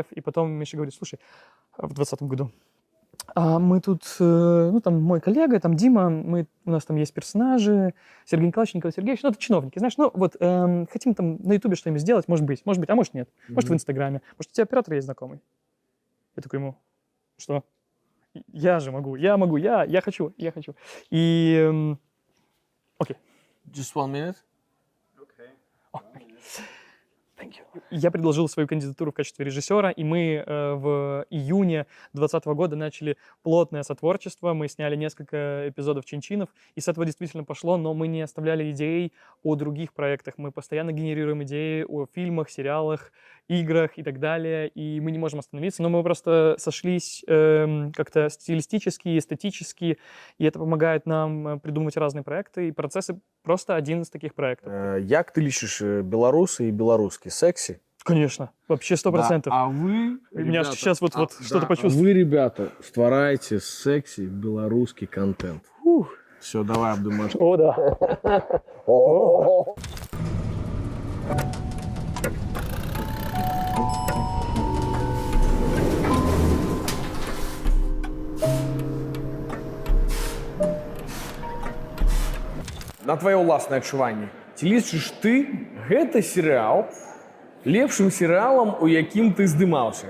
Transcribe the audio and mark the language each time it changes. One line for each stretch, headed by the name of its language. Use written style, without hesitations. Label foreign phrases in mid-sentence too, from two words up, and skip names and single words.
Russian: И потом Миша говорит: слушай, в 2020 году, а мы тут, ну там мой коллега, там Дима, у нас там есть персонажи, Сергей Николаевич, Николай Сергеевич, ну это чиновники, знаешь, ну вот хотим там на Ютубе что-нибудь сделать, может быть, а может нет, может в Инстаграме, может у тебя оператор есть знакомый. Я такой ему: что? Я же могу, я хочу. И... Окей.
English: Just 1 minute. Thank you.
Russian: Я предложил свою кандидатуру в качестве режиссера, и мы в июне 2020 года начали плотное сотворчество. Мы сняли несколько эпизодов «Чинчинов», и с этого действительно пошло, но мы не оставляли идей о других проектах. Мы постоянно генерируем идеи о фильмах, сериалах, играх и так далее, и мы не можем остановиться, но мы просто сошлись как-то стилистически, эстетически, и это помогает нам придумывать разные проекты, и «Процессы» просто один из таких проектов.
Belarusian: Як ты лічыш беларусы
Russian: и белорусский секси? Конечно, вообще 100%. Да. А вы, у меня ребята, сейчас вот что-то почувствовал. Вы, ребята, створаете секси белорусский контент. Все, давай обдумаешь. О, да.
Belarusian: На твоє ўласнае адчуванне, ці лічыш ты гэты серыял лепшым серыялам, у якім ты здымаўся?